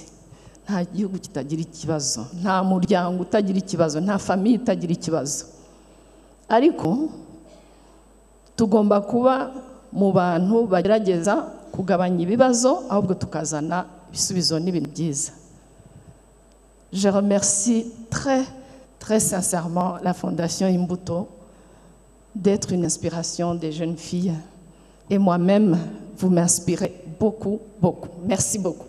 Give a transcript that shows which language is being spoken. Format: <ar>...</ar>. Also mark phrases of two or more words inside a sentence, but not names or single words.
<rw>Nta gihugu kitagira ikibazo, nta muryango utagira ikibazo, nta famille itagira ikibazo. Ariko tugomba kuba mu bantu bagerageza kugabanya ibibazo, ahubwo tukazana ibisubizo n'ibintu byiza.</rw> <fr>Je remercie très sincèrement la Fondation Imbuto d'être une inspiration des jeunes filles. Et moi-même, vous m'inspirez beaucoup. Merci beaucoup.</fr>